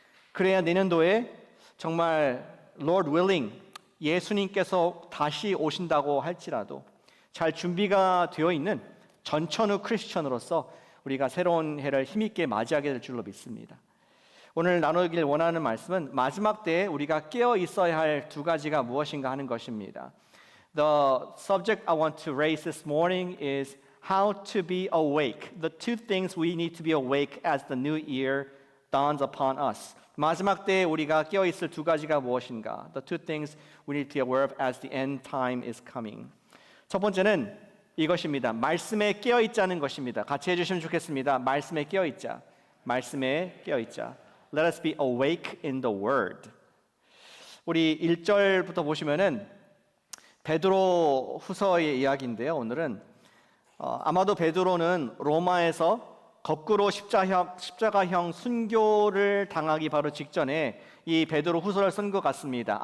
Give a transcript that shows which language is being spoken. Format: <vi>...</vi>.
<ko>그래야 내년도에 정말</ko> <en>Lord willing</en> <ko>예수님께서 다시 오신다고 할지라도 잘 준비가 되어 있는 전천후 크리스천으로서 우리가 새로운 해를 힘있게 맞이하게 될 줄로 믿습니다. 오늘 나누길 원하는 말씀은 마지막 때에 우리가 깨어 있어야 할 두 가지가 무엇인가 하는 것입니다.</ko> <en>The subject I want to raise this morning is how to be awake. The two things we need to be awake as the new year dawns upon us.</en> <ko>마지막 때에 우리가 깨어 있을 두 가지가 무엇인가?</ko> <en>The two things we need to be aware of as the end time is coming.</en> <ko>첫 번째는 이것입니다. 말씀에 깨어 있자는 것입니다. 같이 해주시면 좋겠습니다. 말씀에 깨어 있자. 말씀에 깨어 있자.</ko> <en>Let us be awake in the word.</en> <ko>우리 1절부터 보시면은 베드로 후서의 이야기인데요. 오늘은 아마도 베드로는 로마에서 거꾸로 십자가형 순교를 당하기 바로 직전에 이 베드로 후서를 쓴 것 같습니다.</ko>